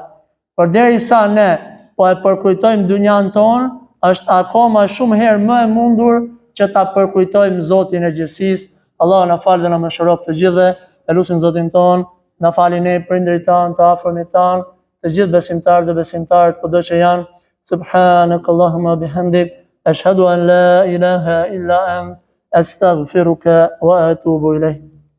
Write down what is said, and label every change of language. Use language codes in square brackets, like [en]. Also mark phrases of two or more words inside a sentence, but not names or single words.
[sq] Përderisa ne po e përkujtojmë dynjan tonë, është akoma shumë herë më e mundur që ta përkujtojmë Zotin e gjithësisë. Allahu na falë dhe na mëshiroft të gjithëve. E lutim Zotin ton, na falë ne prindërit tan, të afërmit tan, të gjithë besimtarët dhe besimtarët kudo që janë. [ar] سبحانك اللهم وبحمدك أشهد أن لا إله إلا أنت أستغفرك وأتوب إليك.